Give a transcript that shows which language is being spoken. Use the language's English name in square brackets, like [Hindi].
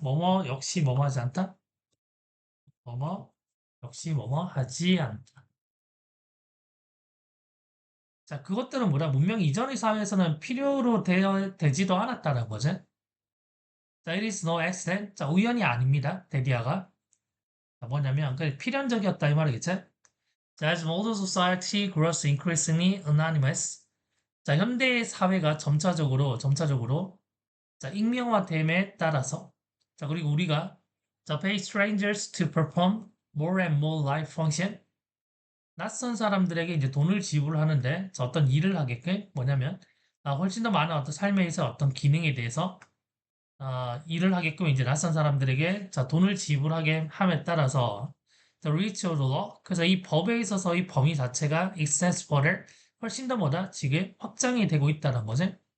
[Korean] 뭐뭐 역시 뭐뭐 하지 않다? 뭐뭐 역시 뭐뭐 하지 않다. 자, 그것들은 뭐다? 문명 이전의 사회에서는 필요로 되지도 않았다는 거지. 자, [English] it is no accident. [Korean] 자, 우연이 아닙니다. 데디아가. 자, 뭐냐면, 그 필연적이었다 이 말이겠지? [English] 자, as modern society grows increasingly anonymous. [Korean] 자, 현대 사회가 점차적으로, 자, 익명화됨에 따라서, 자, 그리고 우리가, 자, [English] pay strangers to perform more and more life function. [Korean] 낯선 사람들에게 이제 돈을 지불하는데 자, 어떤 일을 하게끔 뭐냐면 훨씬 더 많은 어떤 삶에 있어 어떤 기능에 대해서 일을 하게끔 이제 낯선 사람들에게 자, 돈을 지불하게 함에 따라서 [English] the reach of the law [Korean] 그래서 이 법에 있어서 이 범위 자체가 [English] extends further [Korean] 훨씬 더 뭐다 지금 확장이 되고 있다는 거지.